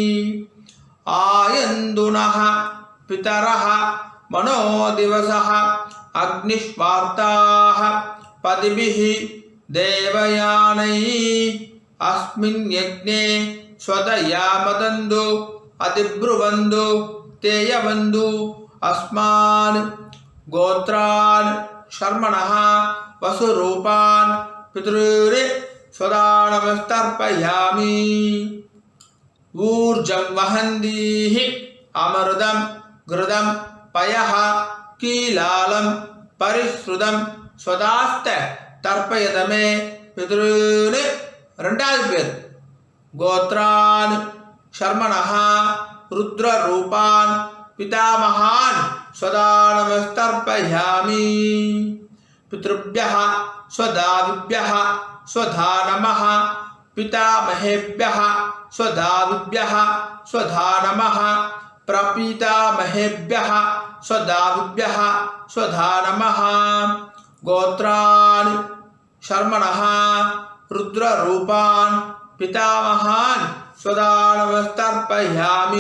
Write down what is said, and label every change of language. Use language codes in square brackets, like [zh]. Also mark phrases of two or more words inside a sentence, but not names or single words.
[sa] आयन्तु नः पितरः मनोजवसः अग्निष्वात्ताः पथिभिः देवयानैः अस्मिन् यज्ञे स्वधया मदन्तु अधिब्रुवन्तु ते अवन्तु अस्मान्. गोत्रान् शर्मणः वसुरूपान् पितॄन् स्वधानमस्तर्पयामि. ऊर्जं वहन्तीः अमृतं घृतं पयः कीलालं परिस्रुतं स्वधास्थ तर्पयतमे पितॄन्. [ta] 2வது பேர். [sa] गोत्रान् शर्मणः रुद्ररूपान् पितामहान् स्वधानमस्तर्पयामि. பித்ருभ्यः स्वदाविभ्यः स्वधा नमः पितामहेभ्यः स्वदाविभ्यः स्वधा नमः प्रपीतामहेभ्यः स्वदाविभ्यः स्वधा नमः. गोत्रान् शर्मणः रुद्ररूपान् पितामहान् स्वदानमस्तर्पयामि.